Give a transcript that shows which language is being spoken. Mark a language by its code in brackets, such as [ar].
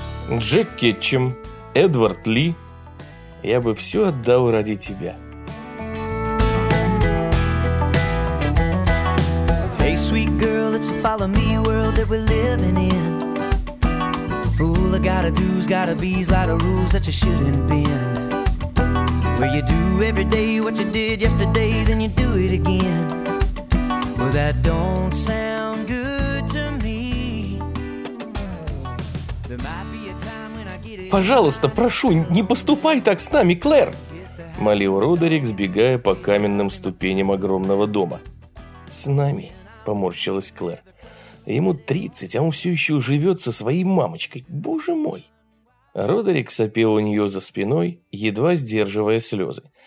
[ru] Джек Кетчем, Эдвард Ли, я бы все отдал ради тебя. [en] Hey, sweet girl, it's a follow me world that we're living in. Fool, I gotta do's, gotta be's, lot of rules that you shouldn't bend. Where you do every day what you did yesterday, then you do it again. Well, that don't sound good to me. There might be a time when I get it. [ru] Пожалуйста, прошу, не поступай так с нами, Клэр! Молил Родерик, сбегая по каменным ступеням огромного дома. С нами, поморщилась Клэр. Ему 30, а он все еще живет со своей мамочкой. Боже мой! Родерик сопел у нее за спиной, едва сдерживая слезы.